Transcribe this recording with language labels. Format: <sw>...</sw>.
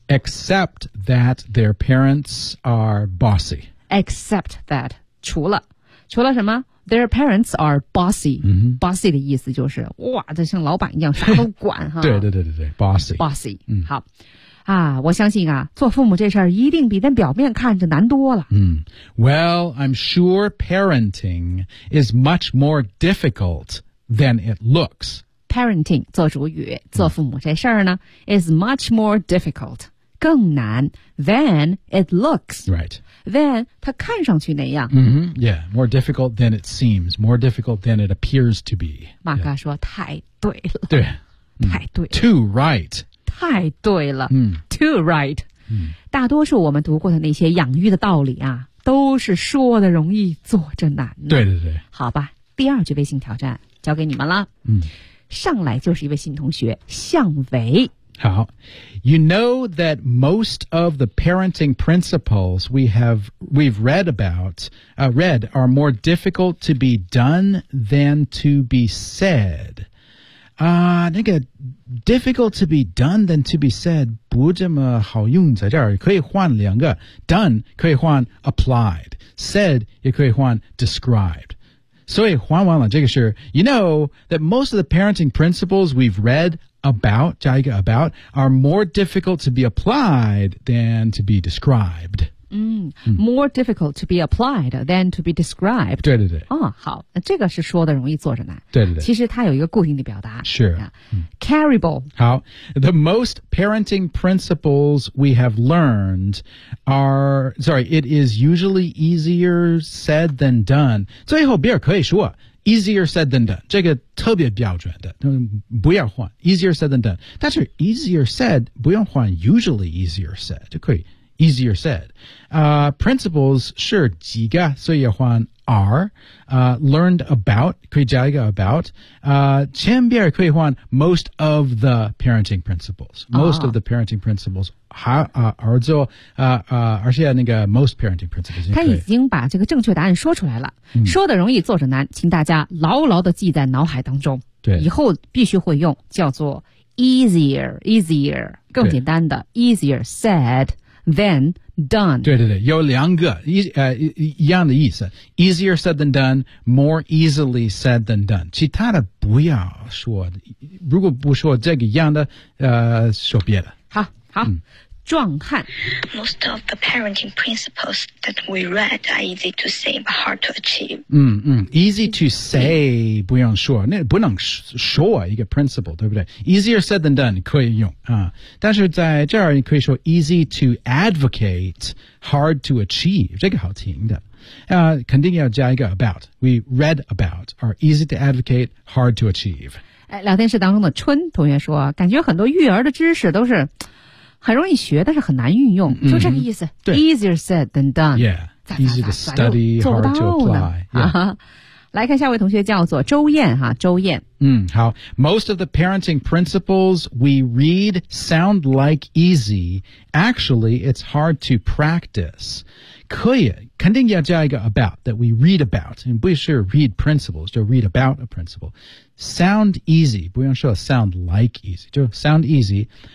<en>Except that their parents are bossy。 Except that</en> <zh>除了什么</zh> <en>？Their parents are bossy、嗯。</en> <zh>bossy 的意思就是哇，这像老板一样，啥都管哈。对对对对对 ，bossy。</zh> <en>bossy、嗯。</en> <zh>好，啊，我相信啊，做父母这事儿一定比在表面看着难多了。</zh> <en>嗯 ，Well, I'm sure parenting is much more difficult than it looks.</en> <zh>Parenting 做主语，做父母这事儿呢、嗯、，</zh> <en>is much more difficult，</en> <zh>更难</zh> <en>than it looks. Right.</en> <zh>Then 它看上去那样、</zh> <en>mm-hmm. Yeah, more difficult than it seems. More difficult than it appears to be.</en> <zh>马哥说、yeah. 太对了对、 mm. 太对了</zh> <en>Too right.</en> <zh>太对了、 mm.</zh> <en>Too right、 mm.</en> <zh>大多数我们读过的那些养育的道理啊，都是说的容易做着难的对对对好吧第二句微信挑战交给你们了、 mm. 上来就是一位新同学向伟</zh> <en>好 you know that most of the parenting principles we've read about,、read are more difficult to be done than to be said.</en> <zh>那个</zh> <en>difficult to be done than to be said</en> <zh>不这么好用在这儿可以换两个 done 可以换 applied, said 也可以换 described. 所以换完了这个是</zh> <en>You know that most of the parenting principles we've read about, 加一个 about, are more difficult to be applied than to be described.、嗯嗯、more difficult to be applied than to be described.</en> <zh>对对对。哦、好这个是说的容易做着难。对对对。其实它有一个固定的表达。</zh> <en>Sure.、嗯、Carryable. 好 The most parenting principles we have learned it is usually easier said than done.</en> <zh>最后比尔可以说</zh> <en>easier said than done.</en> <zh>这个特别标准的、嗯、不要换 easier said than done. 但是 easier said, 不用换</zh> <en>usually easier said,</en> <zh>就可以。 Easier said.、principles, 是几个所以要换 are.、learned about, 可以加一个 about.、前边可以换 most of the parenting principles.</zh> <en>Most、oh. of the parenting principles</en> <zh>而做、而且那个</zh> <en>most parenting principles.</en> <zh>他已经把这个正确答案说出来了、嗯、说的容易做着难请大家牢牢地记在脑海当中对以后必须会用叫做 easier, 更简单的</zh> <en>easier said,Then done.</en> <zh>对对对，有两个一样的意思。</zh> <en>Easier said than done, more easily said than done.</en> <zh>其他的不要说，如果不说这个一样的，说别的。好，好。嗯壮汉</zh> <en>Most of the parenting principles that we read are easy to say but hard to achieve.</en> <zh>嗯嗯 ，easy to say 不用说，那不能说一个 principle， 对不对 ？</zh> <en>Easier said than done</en> <zh>可以用啊，但是在这儿你可以说</zh> <en>easy to advocate, hard to achieve，</en> <zh>这个好听的。肯定要加一个 about.</zh> <en>We read about are easy to advocate, hard to achieve.</en> <zh>聊天室当中的春同学说，感觉很多育儿的知识都是。很容易学，但是很难运用，就这个意思。嗯、</zh> <en>easier said than done. Yeah, easy to study, hard to apply. 啊、 yeah. ，</en> <zh>来看下位同学叫做周燕哈，周燕。嗯，好。</zh> <en>Most of the parenting principles we read sound like easy. Actually, it's hard to practice.</en> <zh>可以，肯定要加一个</zh> <en>about that we read about， 你不是 read principles， 就 read about a principle. Sound easy，</en> <zh>不用说</zh> <en>sound like easy， 就 sound easy。</en>